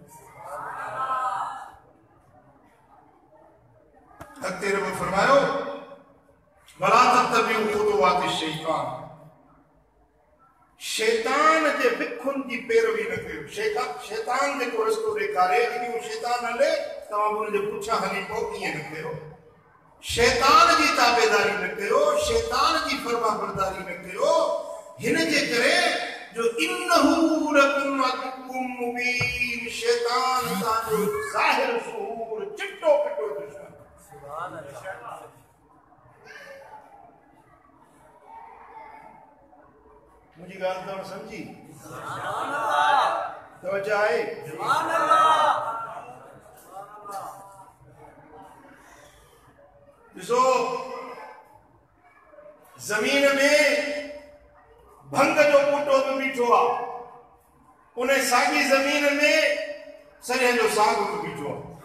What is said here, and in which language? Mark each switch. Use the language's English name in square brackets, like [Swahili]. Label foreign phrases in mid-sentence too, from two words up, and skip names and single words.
[Sindhi] अॻिते रब फरमायो [Arabic] ولا تتبعوا خطوات الشيطان, [Sindhi] शैतान जे विखुनि जी पैरवी न कयो। शैतान जेको रस्तो ॾेखारे अॻियूं शैतान हले तव्हां बि हुनजे पुठियां हली पोइ ईअं न कयो। शैतान जी ताबेदारी न कयो, शैतान जी फर्मा बरदारी न कयो। हिन जे करे जो [Arabic] إنه لكم عدو مبين, [Sindhi] शैतान तव्हांजो ज़ाहिर शूर चिट्टो पिटो दुश्मन। [Arabic] سبحان الله. [Sindhi] मुझी गाल तव्हां समझी? तवज्जो आहे? ॾिसो ज़मीन में भंग जो बूटो बि बीठो आहे, उन साॻी ज़मीन में सॼे जो साग बि बीठो आहे।